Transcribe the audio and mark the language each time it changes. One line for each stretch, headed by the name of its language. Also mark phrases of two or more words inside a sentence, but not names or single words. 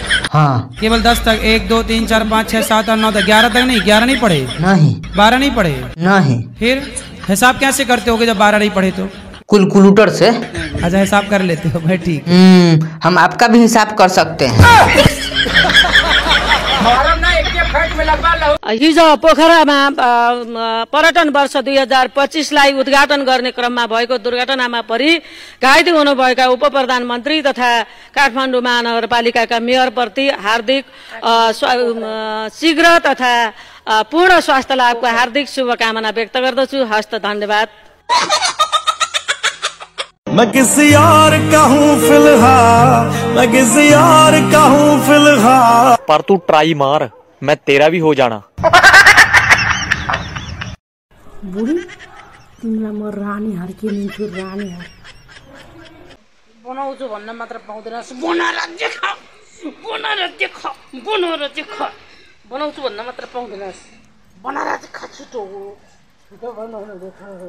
Hindi: हाँ केवल 10 तक? 1 2 3 4 5 6 7 8 9 10 11 तक नहीं? 11 नहीं पढ़े? नहीं। 12 नहीं पढ़े? नहीं। फिर हिसाब कैसे करते होगे जब 12 नहीं पढ़े तो? कैलकुलेटर से। अच्छा हिसाब कर लेते हो भाई, ठीक। हम आपका भी हिसाब कर सकते हैं।
Nepali: हिजो पोखरामा पर्यटन वर्ष 2025लाई उद्घाटन गर्ने क्रममा भएको दुर्घटनामा परि घाइते हुनुभएका उप प्रधानमन्त्री तथा काठमाडौँ महानगरपालिकाका मेयरप्रति हार्दिक शीघ्र तथा पूर्ण स्वास्थ्य लाभको हार्दिक शुभकामना व्यक्त गर्दछु। हस्त धन्यवाद।
Hindi: मैं किसी और का हूँ फिलहाल, मैं किसी और का हूँ फिलहाल। पर तू ट्राई मार, मैं तेरा भी हो जाना।
Nepali: बुढी तिमीलाई म रानी हार के लिन्छु, रानी हार बनाउँछु भन्न मात्र पाउँदैनस्। बनाएर देख, बनाएर देख, बनाएर देख। बनाउँछु भन्न मात्र पाउँदैनस्, बनाएर देख। छिटो छिटो बनाएर देख।